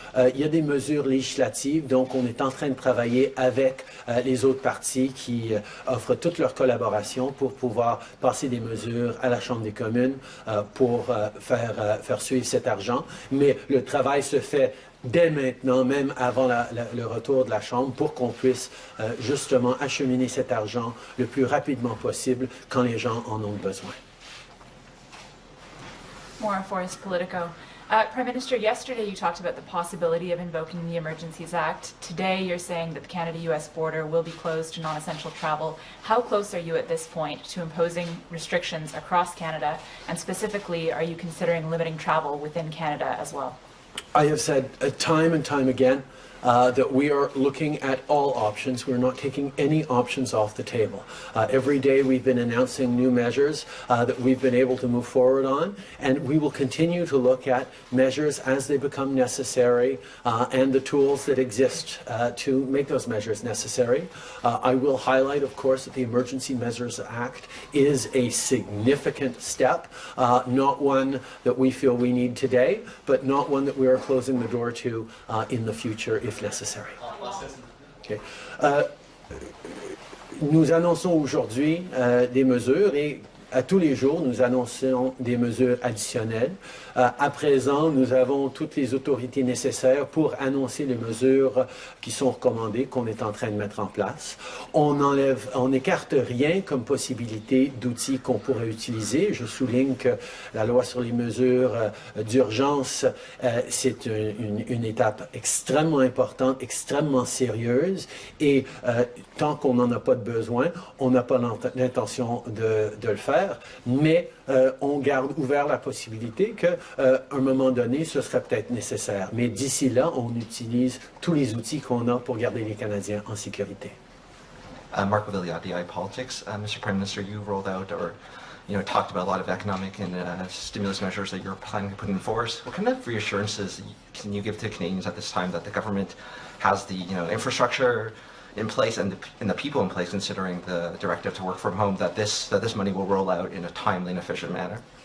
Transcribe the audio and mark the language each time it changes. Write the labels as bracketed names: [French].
[French] Il y a des mesures législatives, donc on est en train de travailler avec les autres partis qui offrent toute leur collaboration pour pouvoir passer des mesures à la Chambre des communes pour faire suivre cet argent. Mais le travail se fait dès maintenant, même avant le retour de la Chambre, pour qu'on puisse justement acheminer cet argent le plus rapidement possible quand les gens en ont besoin. [English] Maura Forrest, Politico. Prime Minister, yesterday you talked about the possibility of invoking the Emergencies Act. Today you're saying that the Canada-US border will be closed to non-essential travel. How close are you at this point to imposing restrictions across Canada? And specifically, are you considering limiting travel within Canada as well? I have said time and time again that we are looking at all options. We're not taking any options off the table. Every day we've been announcing new measures that we've been able to move forward on, and we will continue to look at measures as they become necessary and the tools that exist to make those measures necessary. I will highlight, of course, that the Emergency Measures Act is a significant step, not one that we feel we need today, but not one that we are closing the door to in the future if necessary. Okay. [French] Nous annonçons aujourd'hui des mesures et à tous les jours, nous annonçons des mesures additionnelles. À présent, nous avons toutes les autorités nécessaires pour annoncer les mesures qui sont recommandées, qu'on est en train de mettre en place. On n'écarte rien comme possibilité d'outils qu'on pourrait utiliser. Je souligne que la loi sur les mesures d'urgence, c'est une étape extrêmement importante, extrêmement sérieuse, et tant qu'on n'en a pas de besoin, on n'a pas l'intention de le faire, mais on garde ouvert la possibilité qu'à un moment donné, ce serait peut-être nécessaire. Mais d'ici là, on utilise tous les outils qu'on a pour garder les Canadiens en sécurité. [English] Marco Vigliotti, iPolitics. Mr. Prime Minister, you rolled out or talked about a lot of economic and stimulus measures that you're planning to put in force. What kind of reassurances can you give to Canadians at this time that the government has the infrastructure in place and the people in place, considering the directive to work from home, that this money will roll out in a timely and efficient manner?